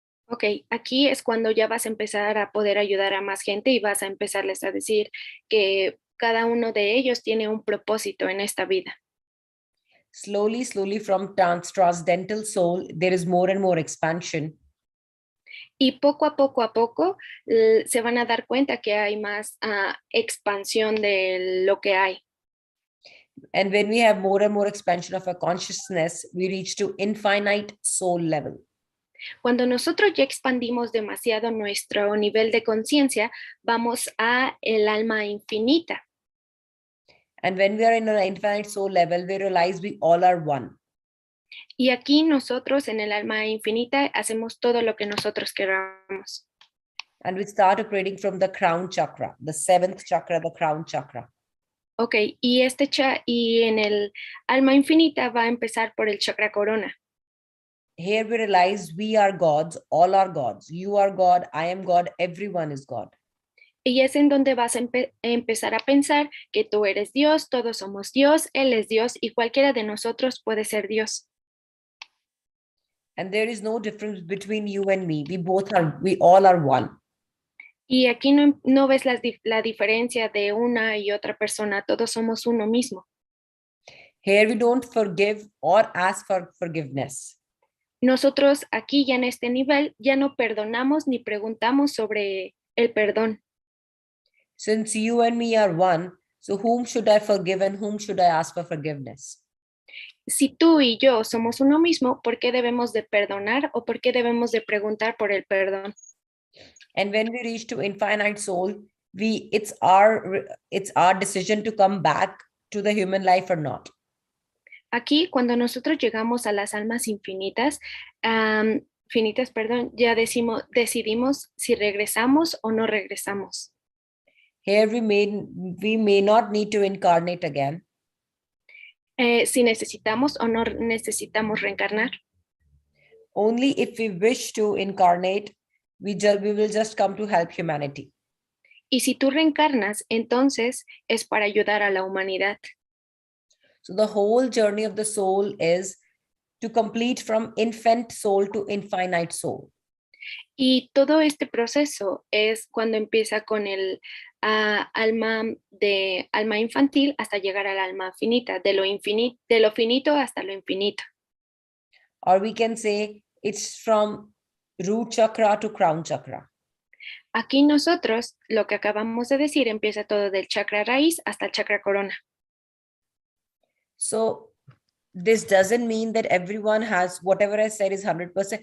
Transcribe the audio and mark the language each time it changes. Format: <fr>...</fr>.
<es>Ok, aquí es cuando ya vas a empezar a poder ayudar a más gente y vas a empezarles a decir que cada uno de ellos tiene un propósito en esta vida.</es> <en>Slowly from transcendental soul, there is more and more expansion.</en> <es>Y poco a poco se van a dar cuenta que hay más expansión de lo que hay.</es> <en>And when we have more and more expansion of our consciousness, we reach to infinite soul level.</en> <es>Cuando nosotros ya expandimos demasiado nuestro nivel de conciencia, vamos a el alma infinita.</es> <en>And when we are in an infinite soul level, we realize we all are one.</en> <es>Y aquí nosotros en el alma infinita hacemos todo lo que nosotros queramos.</es> <en>And we start operating from the crown chakra, the seventh chakra, the crown chakra.</en> <es>Ok, y en el alma infinita va a empezar por el chakra corona.</es> <en>Here we realize we are gods, all are gods. You are God, I am God, everyone is God.</en> <es>Y es en donde vas a empezar a pensar que tú eres Dios, todos somos Dios, Él es Dios y cualquiera de nosotros puede ser Dios.</es> <en>And there is no difference between you and me. We all are one.</en> <es>Y aquí no ves la diferencia de una y otra persona, todos somos uno mismo.</es> <en>Here we don't forgive or ask for forgiveness.</en> <es>Nosotros aquí ya en este nivel ya no perdonamos ni preguntamos sobre el perdón.</es> <en>Since you and me are one, so whom should I forgive and whom should I ask for forgiveness?</en> <es>Si tú y yo somos uno mismo, ¿por qué debemos de perdonar o por qué debemos de preguntar por el perdón?</es> <en>And when we reach to infinite soul, it's our decision to come back to the human life or not.</en> <es>Aquí, cuando nosotros llegamos a las almas infinitas, ya decidimos si regresamos o no regresamos.</es> <en>Here we may not need to incarnate again.</en> <es>Si necesitamos o no necesitamos reencarnar.</es> <en>Only if we wish to incarnate, we will just come to help humanity.</en> <es>Y si tú reencarnas, entonces es para ayudar a la humanidad.</es> <en>So the whole journey of the soul is to complete from infant soul to infinite soul.</en> <es>Y todo este proceso es cuando empieza con el alma infantil hasta llegar al alma finita, de lo finito hasta lo infinito.</es> <en>Or we can say it's from root chakra to crown chakra.</en> <es>Aquí nosotros, lo que acabamos de decir, empieza todo del chakra raíz hasta el chakra corona.</es> <en>So this doesn't mean that everyone has whatever I said is 100%.</en>